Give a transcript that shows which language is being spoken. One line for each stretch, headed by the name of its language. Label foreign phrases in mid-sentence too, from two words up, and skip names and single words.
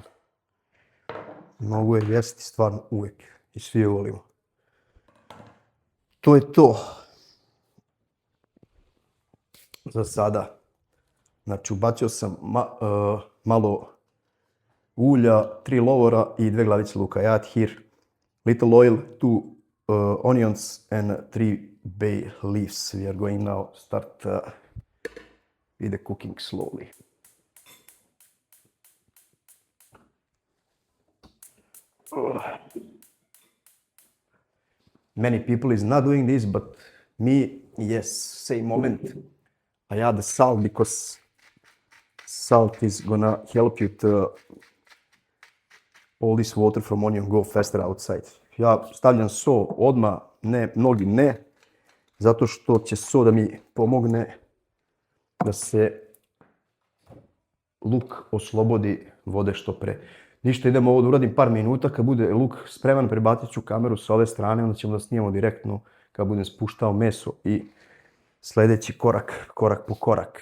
Bosnian: Mogu je jesti stvarno uvijek i svi je volimo. To je to. Za sada. Znači, ubacio sam malo ulja, 3 lovora i 2 glavice luka.
English: I add here little oil, 2 onions and 3 bay leaves. We are going now start with the cooking slowly. Many people is not doing this, but me, yes, same moment. I add the salt because salt is gonna help you to all this water from onion go faster outside.
Bosnian: Ja stavljam so odmah, ne, mnogi ne, zato što će so da mi pomogne da se luk oslobodi vode što pre. Ništa, idemo ovo da uradim par minuta, kad bude luk spreman prebacit ću kameru sa ove strane, onda ćemo da snimamo direktno kad budem spuštao meso i sljedeći korak po korak.